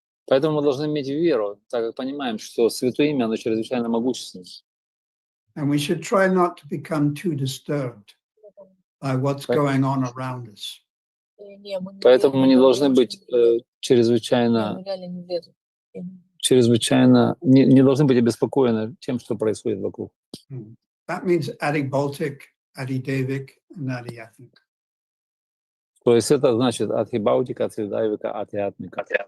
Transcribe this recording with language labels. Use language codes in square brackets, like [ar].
[ru] Поэтому мы должны иметь веру, так как понимаем, что Святое Имя, оно чрезвычайно могущественно. [en] And we should try not to become too disturbed by what's going on around us. [ru] Поэтому мы не должны быть чрезвычайно не должны быть обеспокоены тем, что происходит вокруг. [en] That means Adi Baltic, Adi Devik, and Adi Ethnic. [ru] То есть это значит Адхи Баутика, Адхи Дайвика, Адхи Атмика.